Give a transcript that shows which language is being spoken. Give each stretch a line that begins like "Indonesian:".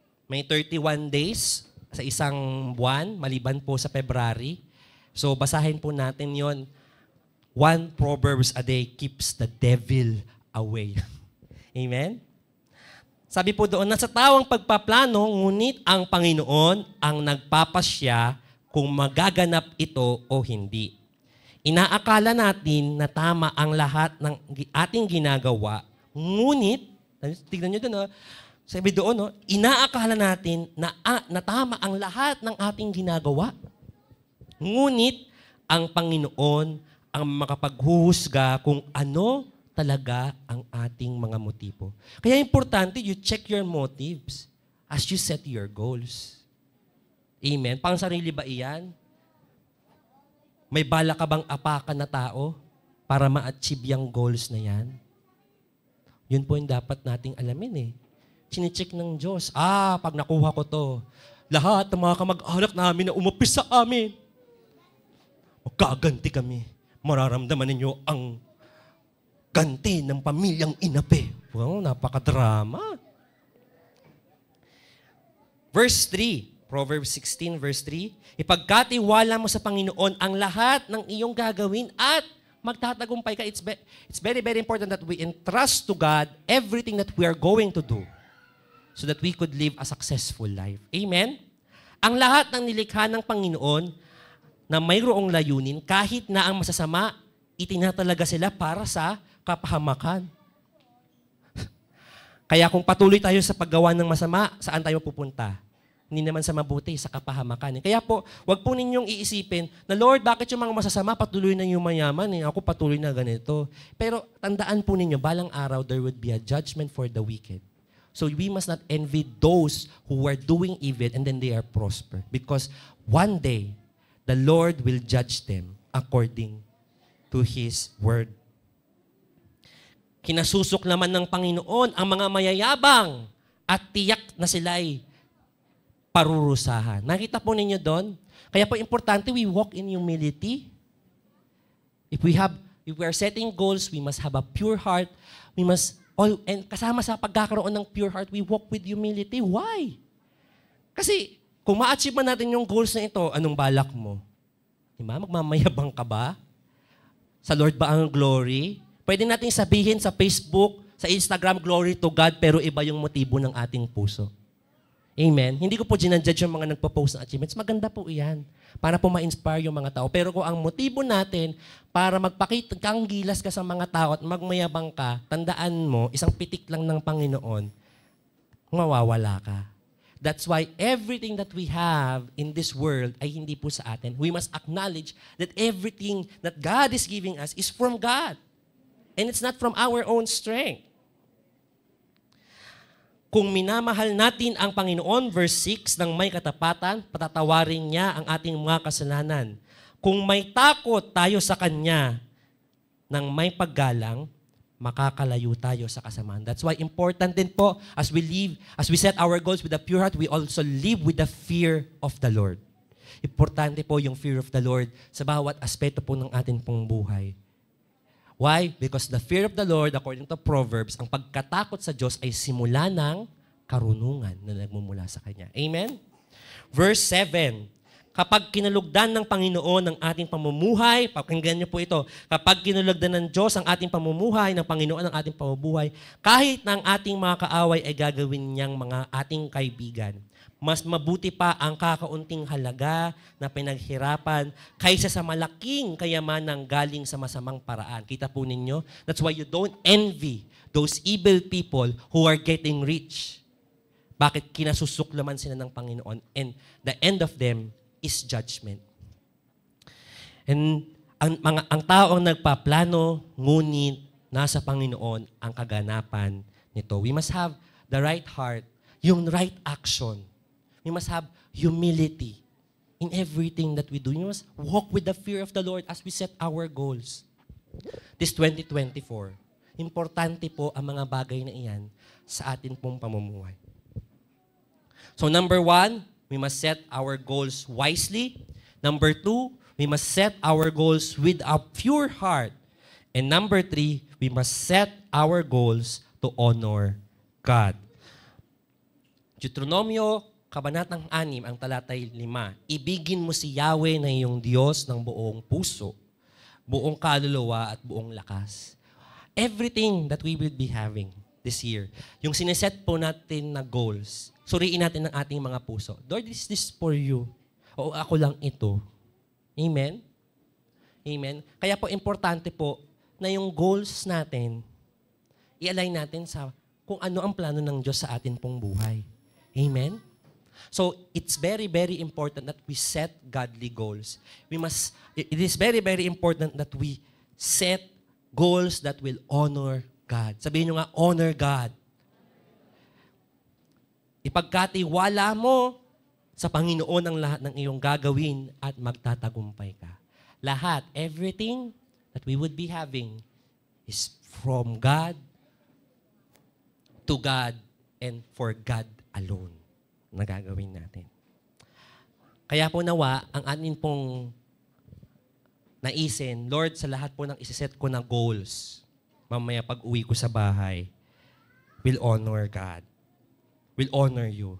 Filipino: May 31 days sa isang buwan, maliban po sa February. So basahin po natin yon.
English: 1 Proverbs a day keeps the devil away. Amen?
Filipino: Sabi po doon, nasa tawang pagpaplano, ngunit ang Panginoon ang nagpapasya kung magaganap ito o hindi. Inaakala natin na tama ang lahat ng ating ginagawa, ngunit, tignan nyo doon, sabi doon, inaakala natin na tama ang lahat ng ating ginagawa. Ngunit, ang Panginoon ang makapaghuhusga kung ano talaga ang ating mga motibo. Kaya importante,
English: you check your motives as you set your goals.
Filipino: Amen? Pang sarili ba iyan? May bala ka bang apakan na tao para ma-achieve yung goals na yan? Yun po yung dapat nating alamin eh. Chine-check ng Diyos. Pag nakuha ko to, lahat ng mga kamag-anak namin na umapis sa amin, magkaganti kami. Mararamdaman ninyo ang ganti ng pamilyang inape. Wow, napakadrama. Verse 3, Proverbs 16, verse 3, ipagkatiwala mo sa Panginoon ang lahat ng iyong gagawin at magtatagumpay ka.
English: It's very, very important that we entrust to God everything that we are going to do so that we could live a successful life. Amen?
Filipino: Ang lahat ng nilikha ng Panginoon na mayroong layunin, kahit na ang masasama, itinatalaga sila para sa kapahamakan. Kaya kung patuloy tayo sa paggawa ng masama, saan tayo pupunta? Hindi naman sa mabuti, sa kapahamakan. Kaya po, wag po ninyong iisipin na, Lord, bakit yung mga masasama patuloy na yung mayaman? Ako patuloy na ganito. Pero tandaan po ninyo, balang araw,
English: there would be a judgment for the wicked. So we must not envy those who are doing evil and then they are prosper. Because one day, the Lord will judge them according to His word.
Filipino: Kinasusok naman ng Panginoon ang mga mayayabang at tiyak na sila'y parurusahan. Nakita po ninyo doon? Kaya po importante,
English: we walk in humility. If we are setting goals, we must have a pure heart. We must, and
Filipino: kasama sa pagkakaroon ng
English: pure heart, we walk with humility. Why?
Filipino: Kasi, kung ma-achieve man natin yung goals na ito, anong balak mo? Diba? Magmamayabang ka ba? Sa Lord ba ang glory? Pwede natin sabihin sa Facebook, sa Instagram,
English: glory to God,
Filipino: pero iba yung motibo ng ating puso. Amen? Hindi ko po ginajudge yung mga nagpo-post ng achievements. Maganda po iyan. Para po ma-inspire yung mga tao. Pero kung ang motibo natin, para magpakita kang gilas ka sa mga tao at magmayabang ka, tandaan mo, isang pitik lang ng Panginoon, mawawala ka.
English: That's why everything that we have in this world
Filipino: ay hindi po sa atin.
English: We must acknowledge that everything that God is giving us is from God. And it's not from our own strength.
Filipino: Kung minamahal natin ang Panginoon, verse 6, ng may katapatan, patatawarin niya ang ating mga kasalanan. Kung may takot tayo sa Kanya ng may paggalang, makakalayo tayo sa kasamaan.
English: That's why important
Filipino: din po,
English: as we set our goals with a pure heart, we also live with the fear of the Lord.
Filipino: Importante po yung fear of the Lord sa bawat aspeto po ng ating pong buhay. Why?
English: Because the fear of the Lord, according to Proverbs,
Filipino: ang pagkatakot sa Diyos ay simula ng karunungan na nagmumula sa Kanya. Amen? Verse 7, Kapag kinalugdan ng Panginoon ang ating pamumuhay, pakinggan niyo po ito, kapag kinalugdan ng Diyos ang ating pamumuhay, ng Panginoon ang ating pamumuhay, kahit na ang ating mga kaaway ay gagawin niyang mga ating kaibigan, mas mabuti pa ang kakaunting halaga na pinaghirapan kaysa sa malaking kayamanang galing sa masamang paraan. Kita po ninyo?
English: That's why you don't envy those evil people who are getting rich. Bakit?
Filipino: Kinasusuklaman sila ng Panginoon.
English: And the end of them is judgment.
Filipino: And ang taong nagpaplano, ngunit nasa Panginoon ang kaganapan nito.
English: We must have the right heart, yung right action. We must have humility in everything that we do. We must walk with the fear of the Lord as we set our goals.
Filipino: This 2024, importante po ang mga bagay na iyan sa atin pong pamumuhay.
English: So number 1, we must set our goals wisely. Number 2, we must set our goals with a pure heart. And number 3, we must set our goals to honor God.
Filipino: Deuteronomio, Kabanatang 6, ang talatay 5. Ibigin mo si Yahweh na iyong Diyos ng buong puso, buong kaluluwa at buong lakas.
English: Everything that we will be having this year,
Filipino: yung sineset po natin na goals, suriin natin ang ating mga puso.
English: Lord, is this for you?
Filipino: O ako lang ito?
English: Amen? Amen?
Filipino: Kaya po importante po na yung goals natin, i-align natin sa kung ano ang plano ng Diyos sa atin pong buhay. Amen?
English: So, it's very, very important that we set godly goals. It is very, very important that we set goals that will honor God.
Filipino: Sabihin nyo nga, honor God. Ipagkatiwala mo sa Panginoon ang lahat ng iyong gagawin at magtatagumpay ka.
English: Lahat, everything that we would be having is from God, to God, and for God alone
Filipino: na gagawin natin. Kaya po nawa, ang anin pong naisin, Lord, sa lahat po ng isiset ko na goals, mamaya pag uwi ko sa bahay,
English: will honor God. Will honor you.